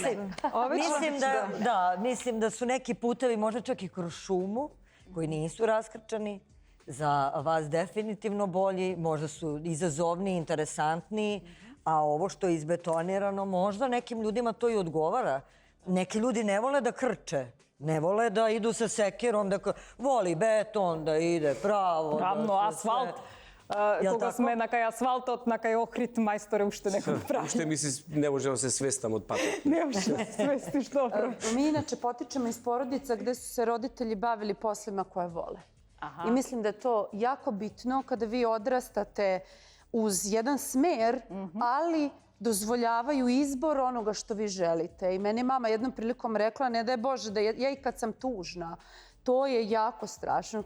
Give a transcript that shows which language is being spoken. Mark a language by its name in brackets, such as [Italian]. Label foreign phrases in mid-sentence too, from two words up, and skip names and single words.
[Serbian] Mislim da su neki putevi možda čak i kroz šumu koji nisu raskrčani, za vas definitivno bolji, možda su izazovniji, interesantniji, a ovo što je izbetonirano možda nekim ljudima to i odgovara. Neki ljudi ne vole da krče, ne vole da idu sa sekirom, voli beton da ide pravo. [Macedonian] Равно асфалт. Кога сме на кај асфалтот, на кај Охрид, мајсторе уште некој прави. Уште не можам да се свестам од патот. Не може да се свестиш добро. [Serbian] Mi inače potičemo iz porodica gde su se roditelji bavili poslima koje vole. I mislim da je to jako bitno kada vi odrastate uz jedan smer, ali dozvoljavaju izbor onoga što vi želite. I meni je mama jednom prilikom rekla, ne daj Bože, da ja i kad sam tužna, to je jako strašno.